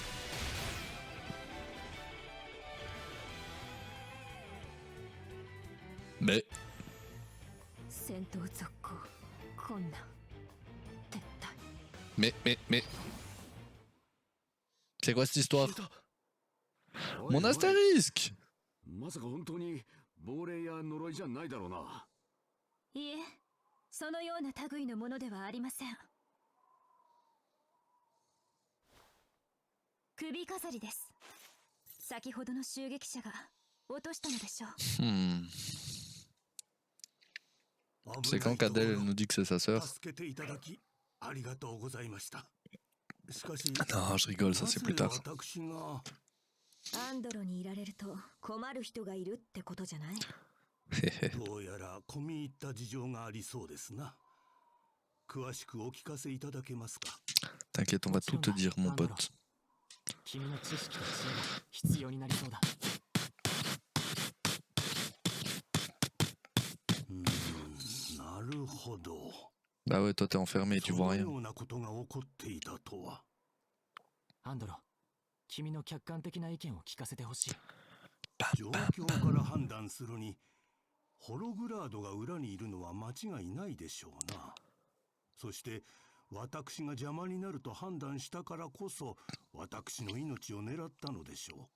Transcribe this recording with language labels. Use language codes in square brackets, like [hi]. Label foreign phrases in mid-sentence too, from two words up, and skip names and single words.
[fr] Mais c'est quoi cette histoire? Mon astérisque! [ja] まさか本当に亡霊や呪いじゃないだろうな。いえ、そのような類のものではありません。首飾りです。先ほどの襲撃者が落としたのでしょう。 [fr] C'est quand qu'Adèle elle nous dit que c'est sa sœur? Non, je rigole, ça c'est plus tard. [ja] アンドロにいられると困る人がいるってことじゃない？どうやら込み入った事情がありそうですな。詳しくお聞かせいただけますか？ [fr] T'inquiète, on va tout te dire, mon pote. [ja] 君の知識と知恵が必要になりそうだ。なるほど。 [fr] Bah ouais, toi t'es enfermé et tu vois rien. [ja] アンドロ、君の客観的な意見を聞かせてほしい。状況から判断するに、ホログラードが裏にいるのは間違いないでしょうな。そして私が邪魔になると判断したからこそ、私の命を狙ったのでしょう。